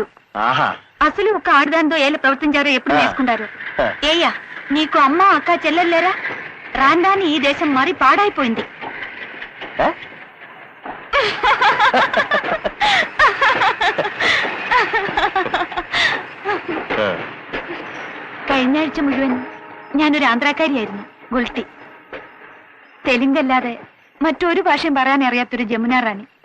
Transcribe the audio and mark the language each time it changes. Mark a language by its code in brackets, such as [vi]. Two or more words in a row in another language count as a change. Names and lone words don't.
[te] అసలు ఒక ఆడదానితో ఏళ్ళు ప్రవర్తించారో ఎప్పుడు నేర్చుకుంటారు? ఏయ్యా, నీకు అమ్మ అక్క చెల్లెల్లేరా? రాందాని ఈ దేశం మారి పాడైపోయింది. [ml] കഴിഞ്ഞ ആഴ്ച മുഴുവൻ ഞാനൊരു ആന്ധ്രാക്കാരിയായിരുന്നു. ഗുൾട്ടി. തെലുങ്കല്ലാതെ മറ്റൊരു ഭാഷയും പറയാൻ അറിയാത്തൊരു ജമുന റാണി.